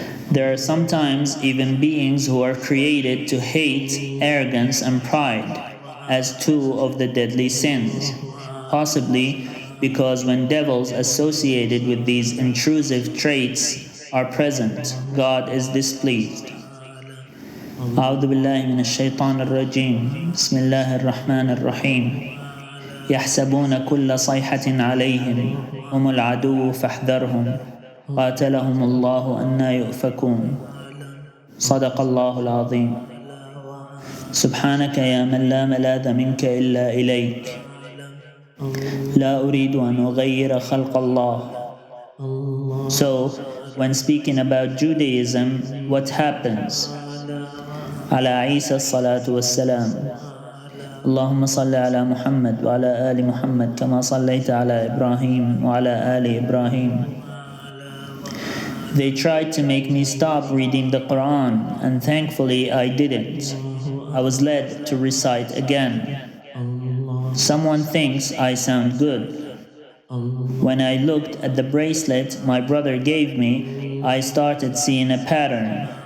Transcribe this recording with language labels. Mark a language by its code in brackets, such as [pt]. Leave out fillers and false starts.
[en] There are sometimes even beings who are created to hate arrogance and pride, as 2 of the deadly sins, possibly because when devils associated with these intrusive traits are present, God is displeased. [ar] أعوذ بالله من الشيطان الرجيم بسم الله الرحمن الرحيم يحسبون كل صيحة عليهم هم العدو فاحذرهم قاتلهم الله أنى يؤفكون صدق الله العظيم سبحانك يا من لا ملاذ منك إلا إليك لا أريد أن أغير خلق الله. [en] So, when speaking about Judaism, what happens? [ar] على عيسى الصلاة والسلام. اللهم صل على محمد وعلى آل محمد كما صليت على إبراهيم وعلى آل إبراهيم. [en] They tried to make me stop reading the Quran, and thankfully I didn't. I was led to recite again. Someone thinks I sound good. When I looked at the bracelet my brother gave me, I started seeing a pattern.